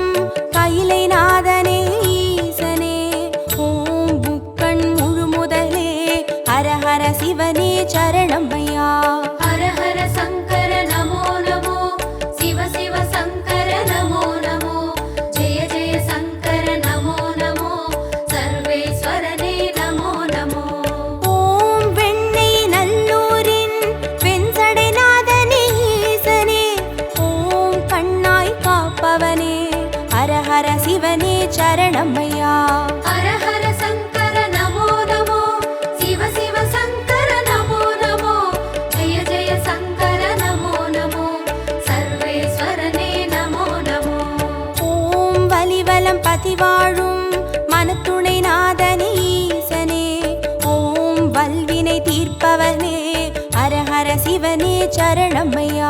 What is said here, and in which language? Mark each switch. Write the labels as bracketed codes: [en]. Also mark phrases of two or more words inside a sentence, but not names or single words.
[ta] கைலை நாதனே ஈசனே ஓம் புக்கண் முழுமுதலே ஹரஹர சிவனே சரணமையா [sa] हर हर शंकर नमो नमो शिव शिव शंकर नमो नमो जय जय शंकर नमो नमो सर्वेश्वरने नमो नमो [ta] ஓம் வெண்ணை நல்லூரின் வெண்சடைநாதனே ஈசனே ஓம் கண்ணாய் காப்பவனே ஹரஹர சிவனே சரணமையா [sa] हर हर शंकर नमो नमो शिव शिव शंकर नमो नमो जय जय शंकर नमो नमो सर्वेश्वरने नमो नमो [ta] ஓம் வலிவலம் பதிவாழும் மனத்துணை நாதனே ஈசனே ஓம் வல்வினை தீர்ப்பவனே ஹரஹர சிவனே சரணமையா